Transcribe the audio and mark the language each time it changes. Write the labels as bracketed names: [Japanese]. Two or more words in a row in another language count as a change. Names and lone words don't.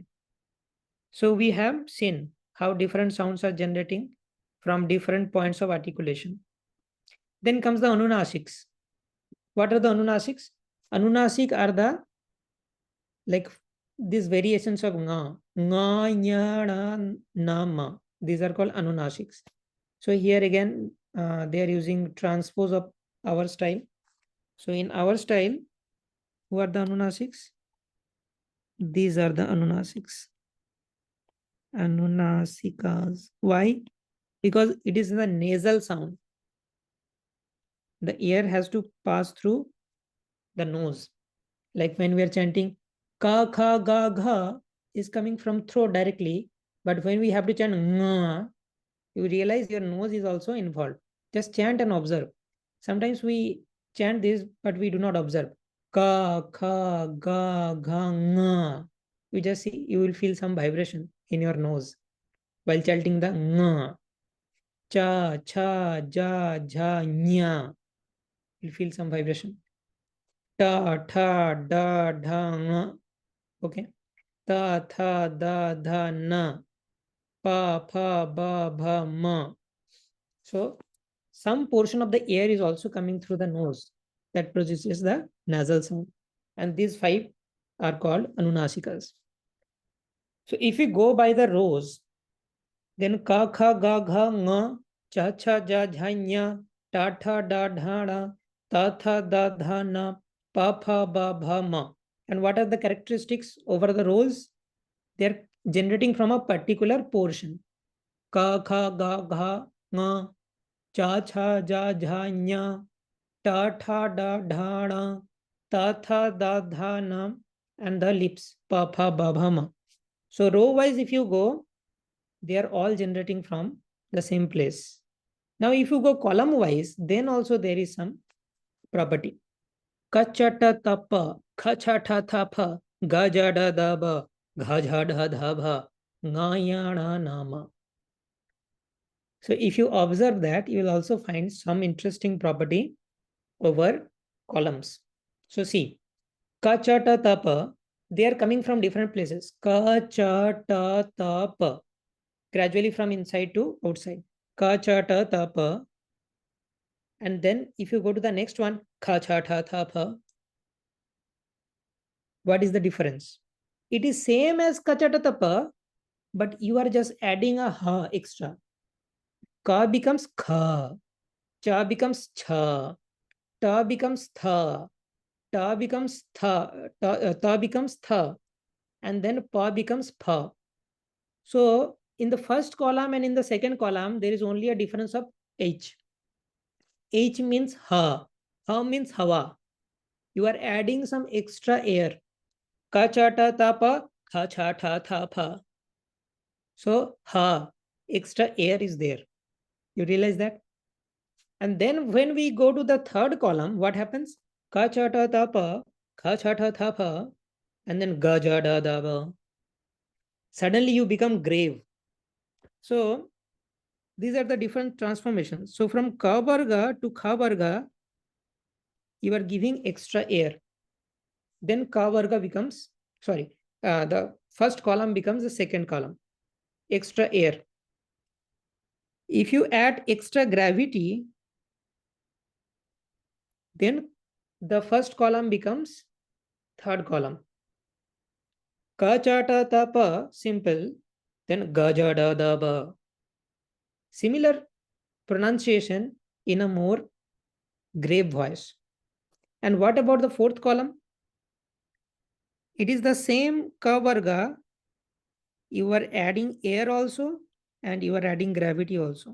[English] So we have seen how different sounds are generating from different points of articulation. Then comes the Anunasics. What are the Anunasics? Anunasik are the, like, these variations of [Sanskrit] nga, nya, na, ma. [English] These are called Anunasics. So here again, they are using transpose of our style. So in our style, who are the Anunasics? These are the Anunasics. Anunasikas. Why? Because it is the nasal sound. The air has to pass through the nose. Like when we are chanting [Sanskrit] ka, kha, ga, [English] gha is coming from throat directly. But when we have to chant nga, you realize your nose is also involved. Just chant and observe. Sometimes we chant this, but we do not observe. [Sanskrit] Ka, kha, ga, gha, nga. [English] You just see, you will feel some vibration in your nose while chanting the nga. [Sanskrit] Cha, cha, ja, jha, nya. [English] You'll feel some vibration. [Sanskrit] Ta, tha, da, dha, nga. Okay. Ta, tha, da, dha, na. Pa, pha, ba, bha, ma. [English] So some portion of the air is also coming through the nose that produces the nasal sound. And these five are called Anunasikas. So if you go by the rows, then [Sanskrit] ka kha ga gha nga cha cha ja jha nya ta tha da dha da ta tha da dha na pa pha ba bha ma. [English] And what are the characteristics over the rows? They are generating from a particular portion. [Sanskrit] Ka kha ga gha nga cha cha ja jha nya ta tha da dha da ta tha da dha na, [English] and the lips [Sanskrit] pa pha ba bha ma. [English] So row wise if you go, they are all generating from the same place. Now if you go column wise, then also there is some property. [Sanskrit] Kachata tapa, kachata thapa, gajada daba, gajada dhaba, ngayana nama. [English] So if you observe that, you will also find some interesting property over columns. So see, [Sanskrit] kachata tapa, [English] they are coming from different places. [Sanskrit] Kachata tapa, [English] gradually from inside to outside. [Sanskrit] Kachata tapa. [English] And then if you go to the next one, [Sanskrit] kachata tapa, [English] what is the difference? It is same as [Sanskrit] kachata tapa, [English] but you are just adding a ha extra. Ka becomes kha, cha becomes cha, ta becomes tha, ta becomes tha, ta becomes tha, and then pa becomes pha. So in the first column and in the second column, there is only a difference of h. H means ha, ha means hawa. You are adding some extra air. [Sanskrit] Ka cha ta ta pa, kha cha tha tha pa. [English] So ha, extra air is there. You realize that? And then when we go to the third column, what happens? [Sanskrit] Ka cha ta ta pa, kha cha tha tha pa, [English] and then [Sanskrit] ga ja da da ba. [English] Suddenly you become grave. So these are the different transformations. So from [Sanskrit] ka varga [English] to [Sanskrit] kha varga, [English] you are giving extra air. Then [Sanskrit] ka varga [English] becomes, the first column becomes the second column. Extra air. If you add extra gravity, then the first column becomes third column. [Sanskrit] Ka cha ta ta pa, [English] simple, then [Sanskrit] ga ja da da ba. [English] Similar pronunciation in a more grave voice. And what about the fourth column? It is the same [Sanskrit] ka varga. [English] You are adding air also, and you are adding gravity also.